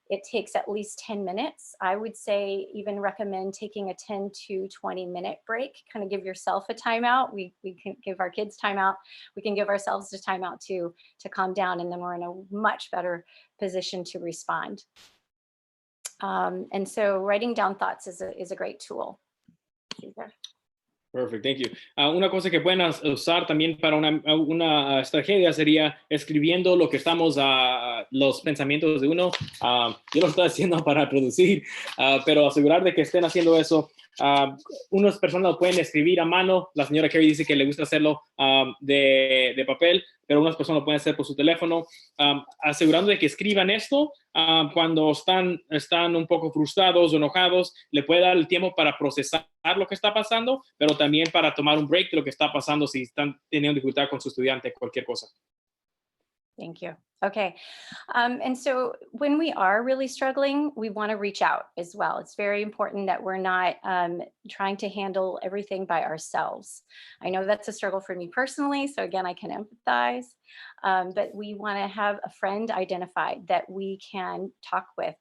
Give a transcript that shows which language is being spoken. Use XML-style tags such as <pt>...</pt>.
<en>It takes at least 10 minutes. I would say even recommend taking a 10 to 20-minute break, kind of give yourself a timeout. We can give our kids timeout. We can give ourselves a timeout to calm down, and then we're in a much better position to respond. And so writing down thoughts is a great tool. Perfect, thank you.</en> <es>Una cosa que pueden usar también para una estrategia sería escribiendo lo que estamos, los pensamientos de uno. Yo lo estoy haciendo para producir, pero asegurar de que estén haciendo eso. Unas personas lo pueden escribir a mano. La señora Carey dice que le gusta hacerlo de papel, pero unas personas lo pueden hacer por su teléfono. Asegurando de que escriban esto cuando están un poco frustrados o enojados, le puede dar el tiempo para procesar lo que está pasando, pero también para tomar un break de lo que está pasando si están teniendo dificultad con su estudiante, cualquier cosa.</es> <en>Thank you. Okay. And so when we are really struggling, we want to reach out as well. It's very important that we're not trying to handle everything by ourselves. I know that's a struggle for me personally. So again, I can empathize. But we want to have a friend identified that we can talk with.</en>